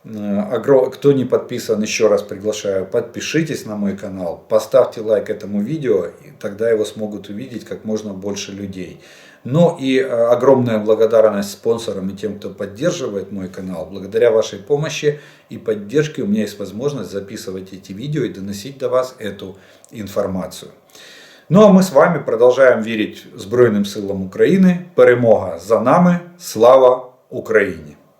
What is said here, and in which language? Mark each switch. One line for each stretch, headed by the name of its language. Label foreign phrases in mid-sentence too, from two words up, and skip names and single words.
Russian: Кто не подписан, еще раз приглашаю, подпишитесь на мой канал, поставьте лайк этому видео, и тогда его смогут увидеть как можно больше людей. Ну и огромная благодарность спонсорам и тем, кто поддерживает мой канал. Благодаря вашей помощи и поддержке у меня есть возможность записывать эти видео и доносить до вас эту информацию.
Ukrainian: Ну а ми з вами продовжуємо вірити Збройним силам України. Перемога за нами. Слава Україні!